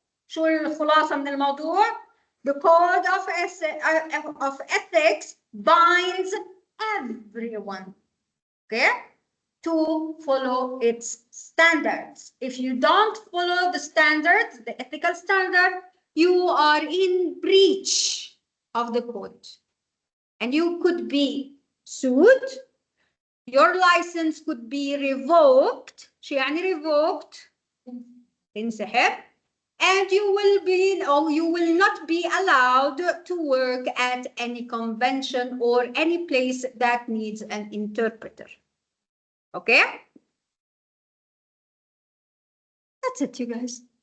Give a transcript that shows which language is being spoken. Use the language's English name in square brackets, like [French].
[Arabic] شو الخلاصة من الموضوع؟ [English] The code of ethics binds everyone, okay, to follow its standards. If you don't follow the standards, the ethical standard, you are in breach of the code, and you could be sued. Your license could be revoked. [Arabic] شو يعني revoked؟ انسحب. [English] And you will not be allowed to work at any convention or any place that needs an interpreter. Okay? That's it, you guys.